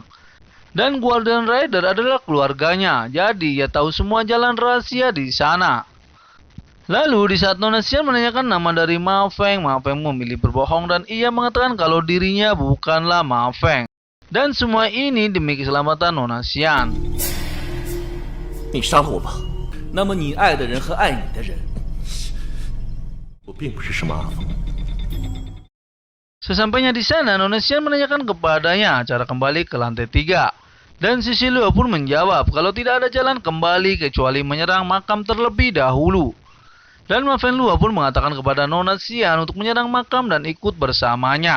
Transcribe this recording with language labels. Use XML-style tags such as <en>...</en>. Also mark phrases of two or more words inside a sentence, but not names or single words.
<id>Dan Guardian Rider adalah keluarganya, jadi ia tahu semua jalan rahasia di sana. Lalu di saat Nona Xian menanyakan nama dari Ma Feng memilih berbohong dan ia mengatakan kalau dirinya bukanlah Ma Feng. Dan semua ini demi keselamatan Nona Xian.</id> <zh>你杀了我吧，那么你爱的人和爱你的人，我并不是什么阿峰。</zh> <id>Sesampainya di sana, Nona Xian menanyakan kepadanya cara kembali ke lantai 3. Dan Sisi Luo pun menjawab kalau tidak ada jalan kembali kecuali menyerang makam terlebih dahulu. Dan Ma Fengluo pun mengatakan kepada Nona Xian untuk menyerang makam dan ikut bersamanya.</id>